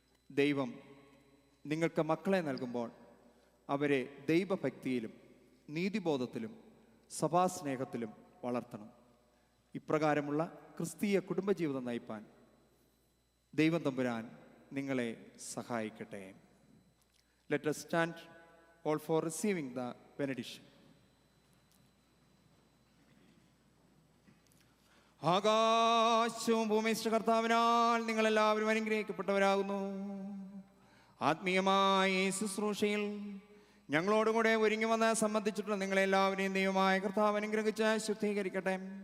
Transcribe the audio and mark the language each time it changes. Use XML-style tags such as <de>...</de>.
<ml>ദൈവം നിങ്ങൾക്ക് മക്കളെ നൽകുമ്പോൾ അവരെ ദൈവഭക്തിയിലും നീതിബോധത്തിലും സഭാസ്നേഹത്തിലും വളർത്തണം. ഇപ്രകാരമുള്ള ക്രിസ്തീയ കുടുംബജീവിതം നയിപ്പാൻ ദൈവം തമ്പുരാൻ നിങ്ങളെ സഹായിക്കട്ടെ.</ml> <en>Let us stand all for receiving the benediction.</en> <ml>ആകാശവും ഭൂമി കർത്താവിനാൽ നിങ്ങളെല്ലാവരും അനുഗ്രഹിക്കപ്പെട്ടവരാകുന്നു. ആത്മീയമായ ഈ ശുശ്രൂഷയിൽ ഞങ്ങളോടുകൂടെ ഒരുങ്ങി വന്ന് സംബന്ധിച്ചിട്ടുള്ള നിങ്ങളെല്ലാവരെയും ദൈവമായ കർത്താവ് അനുഗ്രഹിച്ച് ശുദ്ധീകരിക്കട്ടെ.</ml>